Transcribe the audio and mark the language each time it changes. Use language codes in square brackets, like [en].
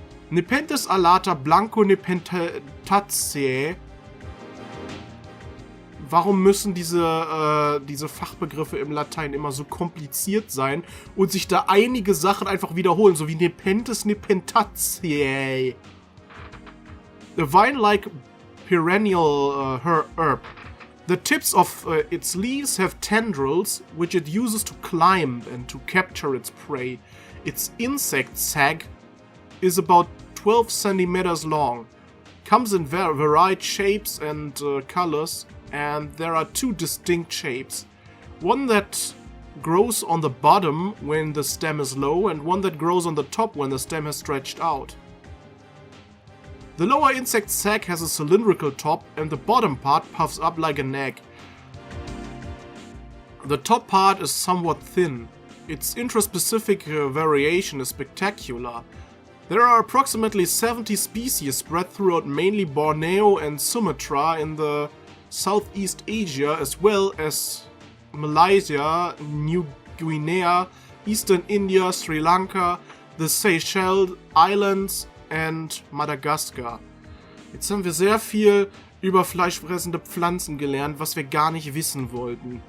[la] Nepenthes alata blanco nepentataceae. [de] Warum müssen diese Fachbegriffe im Latein immer so kompliziert sein und sich da einige Sachen einfach wiederholen, so wie Nepenthes, Nepentatiae. [en] A vine-like perennial herb. The tips of its leaves have tendrils, which it uses to climb and to capture its prey. Its insect sac is about 12 centimeters long. Comes in varied shapes and colors, and there are two distinct shapes. One that grows on the bottom when the stem is low, and one that grows on the top when the stem has stretched out. The lower insect sac has a cylindrical top, and the bottom part puffs up like an egg. The top part is somewhat thin. Its intraspecific variation is spectacular. There are approximately 70 species spread throughout mainly Borneo and Sumatra in the Southeast Asia, as well as Malaysia, New Guinea, Eastern India, Sri Lanka, the Seychelles Islands and Madagaskar. [de] Jetzt haben wir sehr viel über fleischfressende Pflanzen gelernt, was wir gar nicht wissen wollten.